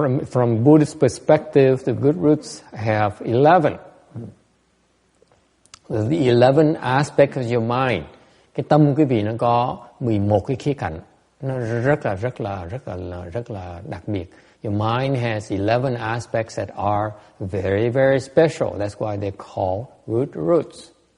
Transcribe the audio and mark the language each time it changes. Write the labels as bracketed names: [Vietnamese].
[English] From Buddhist perspective, the good roots have 11. The 11 aspects of your mind. [Vietnamese] Cái tâm quý vị nó có 11 cái khía cạnh. Nó rất là đặc biệt. [English] Your mind has 11 aspects that are very, very special. That's why they're called root roots.